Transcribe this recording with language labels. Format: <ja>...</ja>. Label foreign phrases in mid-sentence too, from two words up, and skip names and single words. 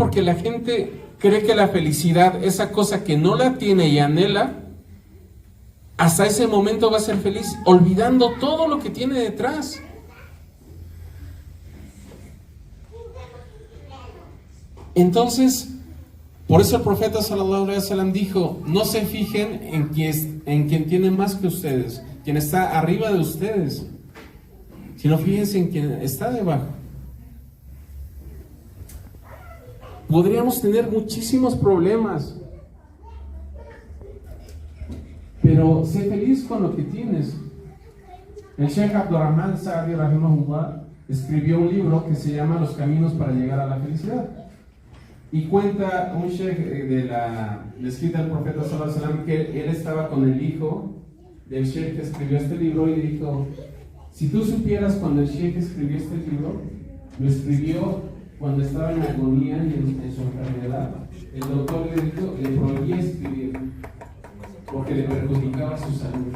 <es>Porque la gente cree que la felicidad, esa cosa que no la tiene y anhela, hasta ese momento va a ser feliz, olvidando todo lo que tiene detrás. Entonces, por eso el profeta</es> <ar>صلى الله عليه وسلم</ar> <es>dijo, no se fijen en quien tiene más que ustedes, quien está arriba de ustedes, sino fíjense en quien está debajo. Podríamos tener muchísimos problemas, pero sé feliz con lo que tienes. El Sheikh Abdurrahman Saadi Rahimahullah escribió un libro que se llama Los caminos para llegar a la felicidad. Y cuenta un Sheikh de la escrita del profeta</es> <ar>صلى الله عليه وسلم</ar> <es>que él estaba con el hijo del Sheikh que escribió este libro y le dijo: si tú supieras cuando el Sheikh escribió este libro, lo escribió cuando estaba en agonía y en su enfermedad. El doctor le prohibía escribir porque le perjudicaba su salud.</es>